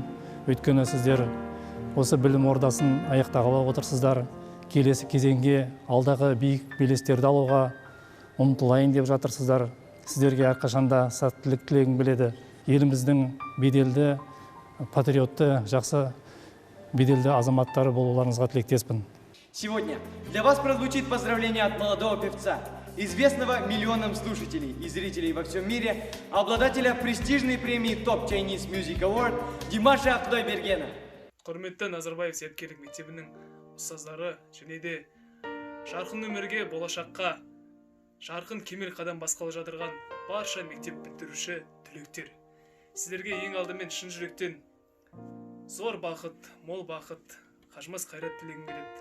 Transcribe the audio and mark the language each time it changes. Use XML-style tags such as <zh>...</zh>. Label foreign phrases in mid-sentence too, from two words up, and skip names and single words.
<kk>Өйткені сіздер осы білім ордасын аяқтағалы отырсыздар. Келесі кезеңге алдағы биік белестерді алуға ұмтылайын деп жатырсыздар. Сіздерге әрқашанда сәттілік тілегім келеді. Еліміздің беделді, патриотты, жақсы беделді азаматтары болуларыңызға тілектеспін.</kk> <ru>Сегодня для вас прозвучит поздравление от молодого певца, известного миллионам слушателей и зрителей во всем мире, обладателя престижной премии Top Chinese Music Award Димаша Құдайбергена.</ru> <kk>Құрметті Назарбаев зияткерлік мектебінің ұстаздары және де жарқын өмірге, болашаққа жарқын кемел қадам басқалы жатырған барша мектеп бітіруші түлектер. Сіздерге ең алдымен шын жүректен зор бақыт, мол бақыт, қажымас қайрат тілегім келеді.</kk>